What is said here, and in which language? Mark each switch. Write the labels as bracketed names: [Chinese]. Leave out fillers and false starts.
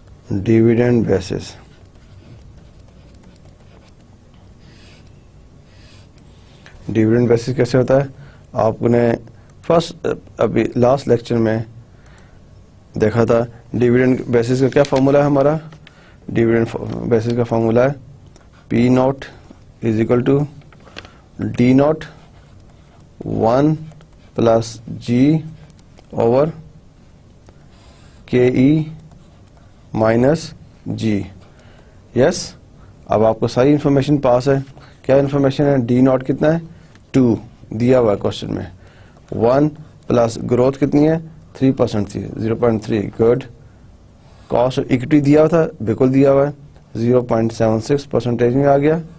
[Urdu] Dividend basis dividend basis کیسے ہوتا ہے؟ آپ نے فرسٹ ابھی لاسٹ لیکچر میں دیکھا تھا. ڈیویڈنڈ بیسس کا کیا فارمولا ہے ہمارا؟ ڈیویڈنڈ بیسس کا فارمولا ہے [English] P naught is equal to D naught 1 plus G over KE minus G. Yes, [Urdu] اب آپ کو ساری انفارمیشن پاس ہے. کیا انفارمیشن ہے؟ D naught کتنا ہے 2 دیا ہوا ہے کوشچن میں. 1 پلس گروتھ کتنی ہے 3% تھی 0.3. گڈ. کاسٹ آف اکوٹی دیا ہوا تھا, بالکل دیا ہوا ہے 0.76% میں آ گیا.